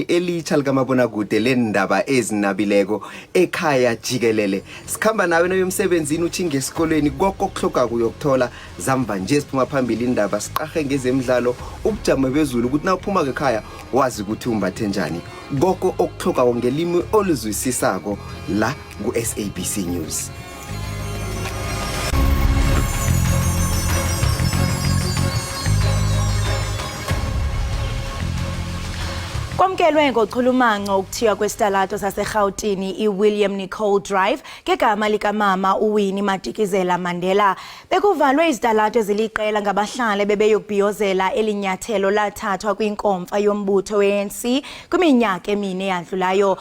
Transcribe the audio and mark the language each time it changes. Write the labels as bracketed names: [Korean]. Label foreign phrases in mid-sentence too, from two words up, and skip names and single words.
[South Ndebele] elitsha likamabonakude lendaba ezinabileko ekhaya jikelele sikhamba nawe noyomsebenzini uthinge esikolweni konke okuhloka kuyokuthola zamva nje siphuma phambili indaba siqahe ngezemidlalo ubujamo bezulu ukuthi nawuphuma ekhaya wazi ukuthi umbathe njani konke okuhloka ngelimi oluzwisisako la ku SABC News. [Xhosa] Kwamkelwe ngochulumanco ukuthiwa kwesitalato saseRhawutini iWilliam Nicol Drive ngegama likamama uWinnie Madikizela Mandela bekuvalwe izitalato eziliqela ngabahlali bebeyokubhiyozela elinyathelo lathathwa kwinkomfa yombutho we-ANC kwiminyaka emine eyadlulayo.